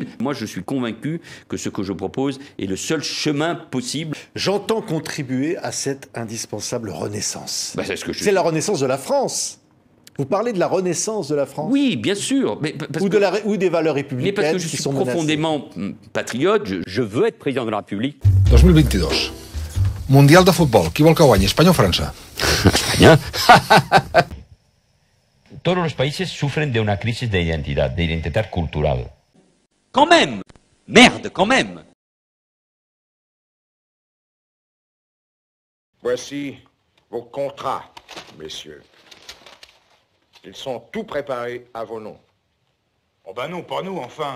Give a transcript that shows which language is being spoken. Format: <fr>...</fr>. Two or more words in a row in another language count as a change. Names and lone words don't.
<fr>Moi, je suis convaincu que ce que je propose est le seul chemin possible. J'entends contribuer à cette indispensable renaissance. Bah, c'est la renaissance de la France. Vous parlez de la renaissance de la France? Oui, bien sûr. Mais ou des valeurs républicaines. Mais parce que je suis profondément patriote, je veux être président de la République. 2022.</fr> <ca>Mundial de futbol. Qui vol que guanyi, Espanya o França? Espanya.</ca> <es>Todos los países sufren de una crisis de identidad cultural.</es> <fr>Quand même! Merde, quand même! Voici vos contrats, messieurs. Ils sont tout préparés à vos noms. Oh ben non, pas nous, enfin.</fr>